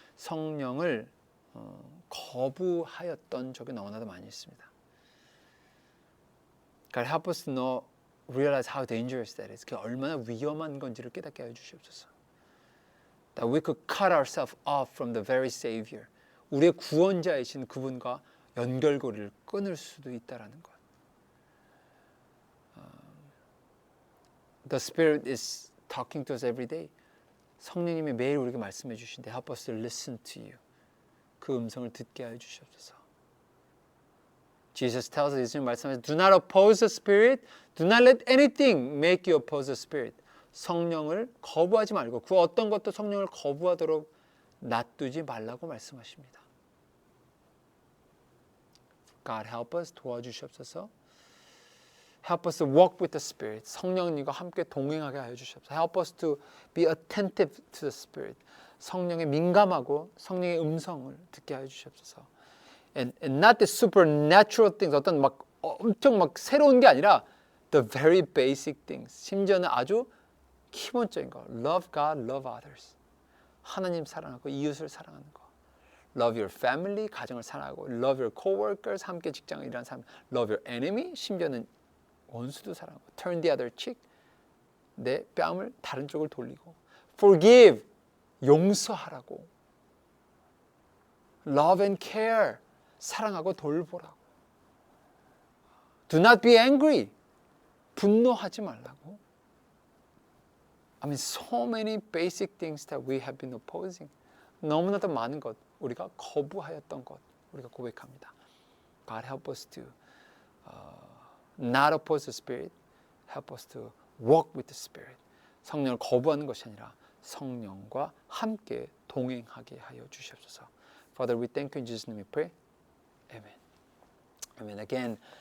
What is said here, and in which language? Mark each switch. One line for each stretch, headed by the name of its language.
Korean: 성령을 거부하였던 적이 너무나도 많이 있습니다.
English: God, help us to know, realize how dangerous that is.
Korean: 그게 얼마나 위험한 건지를 깨닫게 하여 주시옵소서.
English: That we could cut ourselves off from the very Savior.
Korean: 우리의 구원자이신 그분과 연결고리를 끊을 수도 있다라는 것.
English: The Spirit is talking to us every day.
Korean: 성령님이 매일 우리에게 말씀해 주신데
English: help us to listen to you.
Korean: 그 음성을 듣게 하여 주시옵소서.
English: Jesus tells us,
Korean: 예수님 말씀하시죠.
English: Do not oppose the Spirit. Do not let anything make you oppose the Spirit.
Korean: 성령을 거부하지 말고 그 어떤 것도 성령을 거부하도록 놔두지 말라고 말씀하십니다.
English: God help us,
Korean: 도와주시옵소서.
English: Help us to walk with the Spirit.
Korean: 성령님과 함께 동행하게 하여 주시옵소서.
English: Help us to be attentive to the Spirit.
Korean: 성령에 민감하고 성령의 음성을 듣게 하여 주시옵소서.
English: And not the supernatural things,
Korean: 어떤 막 엄청 막 새로운 게 아니라
English: the very basic things.
Korean: 심지어는 아주 기본적인 거.
English: Love God, love others.
Korean: 하나님 사랑하고 이웃을 사랑하는 거.
English: Love your family,
Korean: 가정을 사랑하고.
English: Love your coworkers,
Korean: 함께 직장을 일하는 사람.
English: Love your enemy,
Korean: 심지어는 원수도 사랑하고.
English: Turn the other cheek,
Korean: 내 뺨을 다른 쪽을 돌리고.
English: Forgive,
Korean: 용서하라고.
English: Love and care,
Korean: 사랑하고 돌보라고.
English: Do not be angry,
Korean: 분노하지 말라고.
English: I mean, so many basic things that we have been opposing.
Korean: 너무나도 많은 것, 우리가 거부하였던 것, 우리가 고백합니다.
English: God help us to not oppose the Spirit. Help us to walk with the Spirit.
Korean: 성령을 거부하는 것이 아니라 성령과 함께 동행하게 하여 주시옵소서.
English: Father, we thank you in Jesus' name we pray. Amen. Amen.